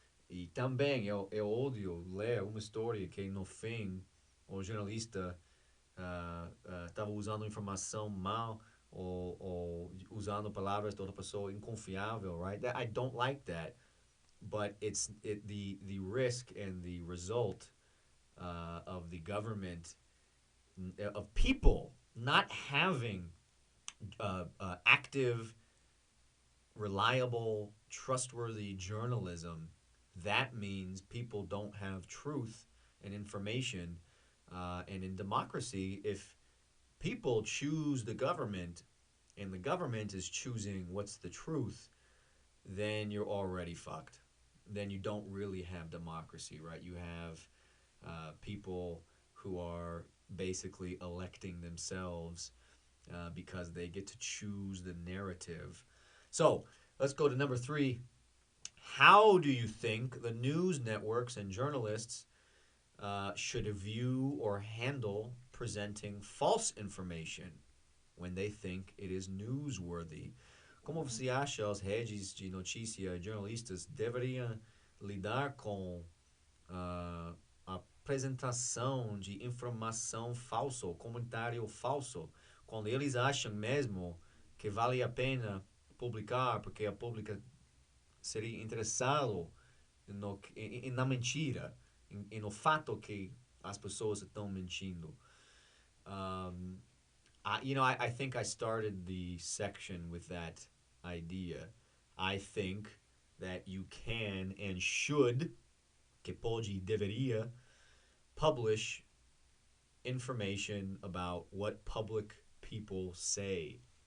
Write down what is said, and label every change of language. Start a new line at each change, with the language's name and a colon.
Portuguese: E também eu odio ler uma história que no fim o jornalista estava usando informação mal ou usando palavras de outra pessoa inconfiável, right?
English: I don't like that, but the risk and the result of the government of people not having active, reliable, trustworthy journalism. That means people don't have truth and information. And in democracy, if people choose the government and the government is choosing what's the truth, then you're already fucked. Then you don't really have democracy, right? You have people who are basically electing themselves because they get to choose the narrative. So let's go to number 3. How do you think the news networks and journalists should view or handle presenting false information when they think it is newsworthy?
Portuguese: Como você acha as redes de notícia e jornalistas deveriam lidar com a apresentação de informação falsa, comentário falso, quando eles acham mesmo que vale a pena publicar porque a pública seria interessado na mentira, e no fato que as pessoas estão mentindo.
English: I think I started the section with that idea. I think that you can and should,
Portuguese: que pode e deveria,
English: publish information about what public people say.